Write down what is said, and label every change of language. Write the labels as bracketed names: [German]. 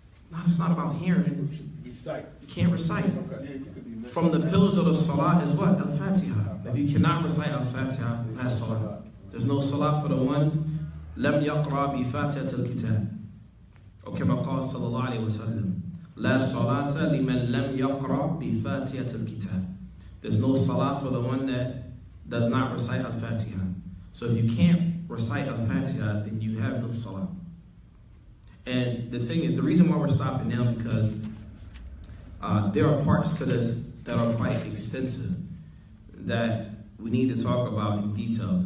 [English] No, it's not about hearing. You can't recite. From the pillars of the salah is what? Al-Fatiha. If you cannot recite Al-Fatiha, that's salah. There's no salah for the one [Arabic] لم يقرأ بفاتحة الكتاب. أو كما قال صلى الله عليه وسلم لا صلاة لمن لم يقرأ بفاتحة الكتاب. [English] There's no salah for the one that does not recite Al-Fatiha. So if you can't recite Al-Fatiha, then you have no salah. And the thing is, the reason why we're stopping now, because there are parts to this that are quite extensive that we need to talk about in detail.